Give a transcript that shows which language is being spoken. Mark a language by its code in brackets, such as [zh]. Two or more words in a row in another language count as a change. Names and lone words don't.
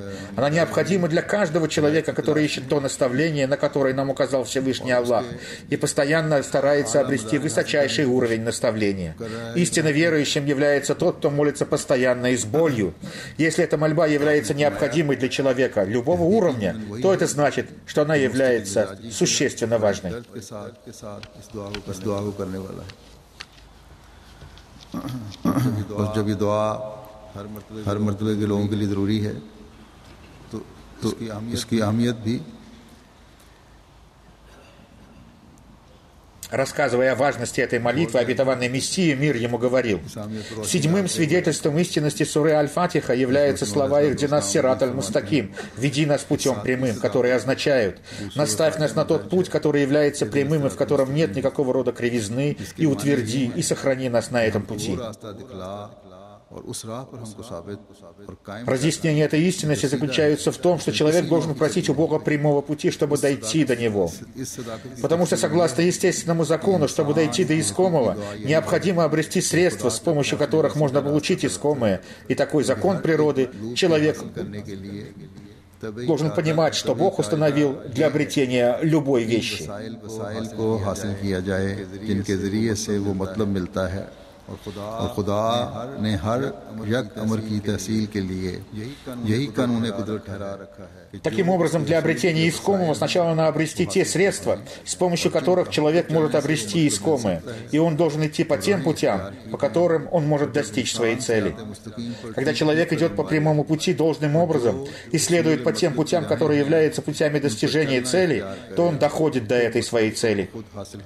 [ru] Она необходима для каждого человека, который ищет то наставление, на которое нам указал Всевышний Аллах, и постоянно старается обрести высочайший уровень наставления. Истинно верующим является тот, кто молится постоянно и с болью. Если эта мольба является необходимой для человека любого уровня, то это значит, что она является существенно важной. [ur] بس جب یہ دعا ہر مرتبے کے لوگوں کے لیے ضروری ہے تو اس کی اہمیت بھی [ru] Рассказывая о важности этой молитвы, обетованный Мессия, мир ему, говорил: седьмым свидетельством истинности суры Аль-Фатиха являются слова [ar] «اهدنا الصراط المستقيم» – [ru] «Веди нас путем прямым», которые означают: «Наставь нас на тот путь, который является прямым и в котором нет никакого рода кривизны, и утверди, и сохрани нас на этом пути». Разъяснение этой истинности заключается в том, что человек должен просить у Бога прямого пути, чтобы дойти до него. Потому что, согласно естественному закону, чтобы дойти до искомого, необходимо обрести средства, с помощью которых можно получить искомое. И такой закон природы человек должен понимать, что Бог установил для обретения любой вещи. [ur] اور خدا نے ہر یک امر کی تحصیل کے لیے یہی قانونِ قدرت ٹھہرا رکھا ہے. [ru] Таким образом, для обретения искомого сначала надо обрести те средства, с помощью которых человек может обрести искомое, и он должен идти по тем путям, по которым он может достичь своей цели. Когда человек идет по прямому пути должным образом и следует по тем путям, которые являются путями достижения цели, то он доходит до этой своей цели.